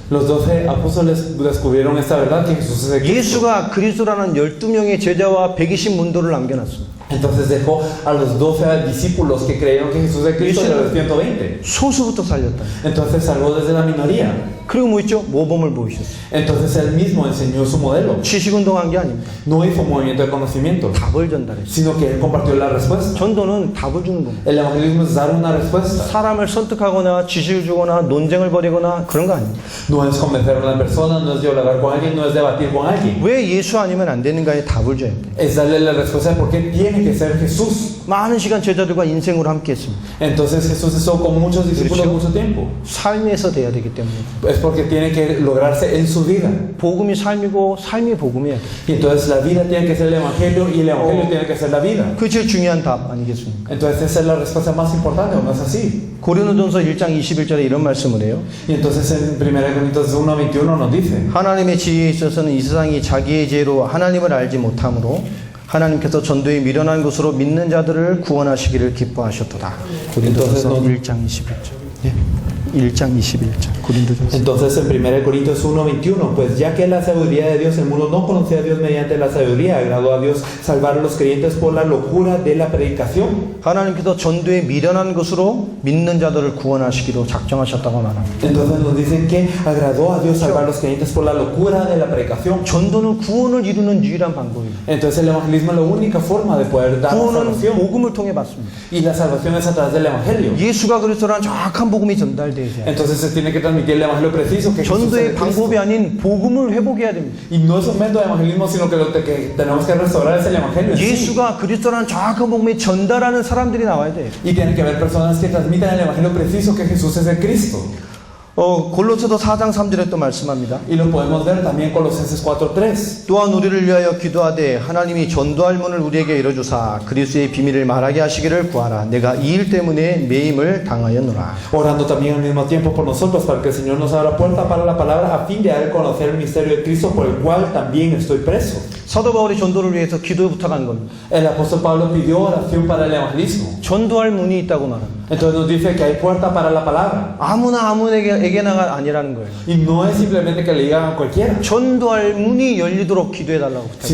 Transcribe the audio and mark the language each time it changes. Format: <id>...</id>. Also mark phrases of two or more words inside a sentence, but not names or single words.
<es>Los 12 apóstoles descubrieron esta verdad que Jesús es el Cristo.</es> <ko>예수가 그리스도라는 12명의 제자와 120 문도를 남겨놨습니다.</ko> <es>Entonces dejó a los 12 discípulos que creyeron que Jesús es el Cristo de los 120.</es> <ko>소수부터 살렸다.</ko> <es>Entonces salvó desde la minoría.</es> <ko>그리고 뭐 있죠? 모범을 보이셨어요.</ko> <es>Entonces él mismo enseñó su modelo.</es> <ko>지식운동한 게 아닙니다.</ko> <es>No hizo movimiento de conocimiento,</es> <ko>답을 전달했어요.</ko> <es>sino que él compartió la respuesta.</es> <ko>전도는 답을 주는 겁니다.</ko> <es>El evangelismo es dar una respuesta.</es> <ko>사람을 설득하거나 지식을 주거나 논쟁을 벌이거나 그런 거 아닙니다.</ko> <es>No es convencer a una persona, no es dialogar con alguien, no es debatir con alguien.</es> <ko>왜 예수 아니면 안 되는가에 답을 줘야 돼요.</ko> <es>Es darle la respuesta de por qué tiene que ser Jesús.</es> <ko>많은 시간 제자들과 인생으로 함께 했습니다.</ko> <es>Entonces Jesús estuvo con muchos discípulos mucho tiempo.</es> <ko>삶에서 돼야 되기 때문에.</ko> <es>Es porque tiene que lograrse en su vida.</es> <ko>복음이 삶이고 삶이 복음이야 돼.</ko> <es>Y entonces la vida tiene que ser el evangelio y el evangelio tiene que ser la vida.</es> <ko>그게 제일 중요한 답 아니겠습니까?</ko> <es>Entonces esa es la respuesta más importante, ¿o no es así?</es> <ko>고린도전서 1장 21절에 이런 말씀을 해요.</ko> <es>Y entonces en 1 Corintios 1:21 nos dice:</es> <ko>하나님의 지혜에 있어서는 이 세상이 자기의 지혜로 하나님을 알지 못하므로 하나님께서 전도에 미련한 것으로 믿는 자들을 구원하시기를 기뻐하셨도다. 고린도전서 1장 21절. 네. 1장 21절. 고린도전서.</ko> <es>Entonces en 1 Corintios 1:21, pues ya que la sabiduría de Dios, el mundo no conocía a Dios mediante la sabiduría, agradó a Dios salvar a los creyentes por la locura de la predicación.</es> <ko>하나님께서 전도에 미련한 것으로 믿는 자들을 구원하시기로 작정하셨다고 말합니다.</ko> <es>Entonces nos dicen que agradó a Dios salvar a los creyentes por la locura de la predicación.</es> <ko>전도는 구원을 이루는 유일한 방법입니다.</ko> <es>Entonces el evangelismo es la única forma de poder dar la</es> <ko>구원은</ko> <es>salvación.</es> <ko>복음을 통해 받습니다.</ko> <es>Y la salvación es a través del evangelio.</es> <ko>예수가 그리스도라는 정확한 복음이 전달되어야 돼요.</ko> <es>Entonces se tiene que transmitir el evangelio preciso que Jesús es</es> <ko>전도의</ko> <es>el Cristo.</es> <ko>방법이 아닌 복음을 회복해야 됩니다.</ko> <es>Y no es un método de evangelismo, sino que lo que tenemos que restaurar es el evangelio. en sí.</es> <ko>예수가 그리스도라는 정확한 복음을 전달하는 사람들이 나와야 돼요.</ko> <es>Y tiene que haber personas que transmitan el evangelio preciso que Jesús es el Cristo.</es> <ko>골로새서 4장 3절에 또 말씀합니다.</ko> <es>Y lo podemos ver también con Colosenses 4:3.</es> <ko>또한 우리를 위하여 기도하되 하나님이 전도할 문을 우리에게 열어주사 그리스도의 비밀을 말하게 하시기를 구하라. 내가 이 일 때문에 매임을 당하였노라.</ko> <es>Orando también al mismo tiempo por nosotros para que el Señor nos abra puerta para la palabra a fin de dar a conocer el misterio de Cristo por el cual también estoy preso.</es> <ko>사도 바울이 전도를 위해서 기도 부탁한 겁니다.</ko> <es>El apóstol Pablo pidió oración para el evangelismo.</es> <ko>전도할 문이 있다고 말합니다.</ko> <es>Entonces nos dice que hay puerta para la palabra.</es> <ko>아무에게나가 아니라는 거예요.</ko> <es>Y no es simplemente que le digan a cualquiera,</es> <ko>전도할 문이 열리도록 기도해달라고 부탁해요.</ko>